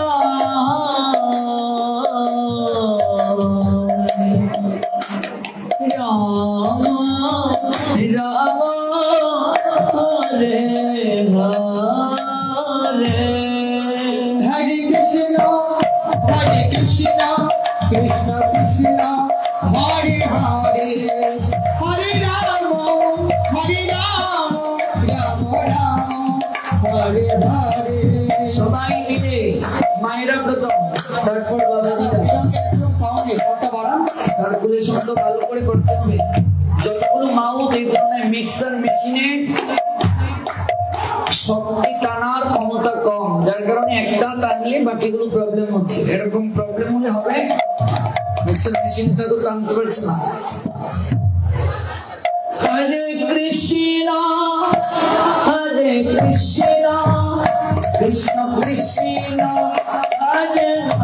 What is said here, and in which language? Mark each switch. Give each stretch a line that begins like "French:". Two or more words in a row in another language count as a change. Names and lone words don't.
Bangla: রাম রাম হরে হরে হরে কৃষ্ণ কৃষ্ণ কৃষ্ণ হরে হরে হরে রাম রাম রাম হরে হরে সবাই মিলে মায়েরা প্রথম তারপর বাবাজিরা সাউন্ডটা বাড়ান সার্কুলেশন তো ভালো করে করতে হবে যতগুলো মাউথ এই ধরনের মিক্সার মেশিনে শক্তি টানার ক্ষমতা কম যার কারণে একটা টানলে বাকিগুলো প্রবলেম হচ্ছে এরকম প্রবলেম হলে হবে মিক্সার মেশিনটা তো টানতে পারছে না হরে কৃষ্ণ কৃষ্ণ কৃষ্ণ হরে